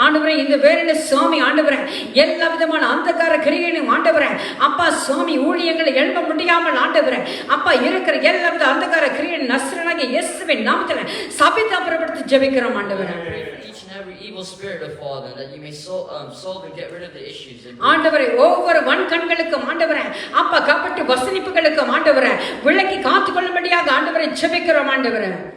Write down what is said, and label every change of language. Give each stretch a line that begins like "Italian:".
Tamil: ஆண்டவரே இந்த வேளையில சுவாமி ஆண்டவரே எல்லா விதமான அந்தகார கிரியைகளையும் ஆண்டவரே அப்பா சுவாமி ஊழியங்களை எழுப்ப முடியாமல் ஆண்டவரே அப்பா இருக்கிற எல்லா வித அந்தகார கிரியை நஸ்ரனாகிய இயேசுவின் நாமத்திலே சபித்து அப்புறப்படுத்தி ஜெபிக்கிறோம் ஆண்டவரே.
English: Each and every evil spirit of Father, that you may solve and get rid of the issues.
Tamil: ஆண்டவரே ஒவ்வொரு வன்கண்களுக்கும் ஆண்டவரே அப்பா கபட்டு வசனிப்புகளுக்கும் ஆண்டவரே விலக்கி காத்துக்கொள்ளும்படியாக ஆண்டவரை ஜெபிக்கிறோம் ஆண்டவரே.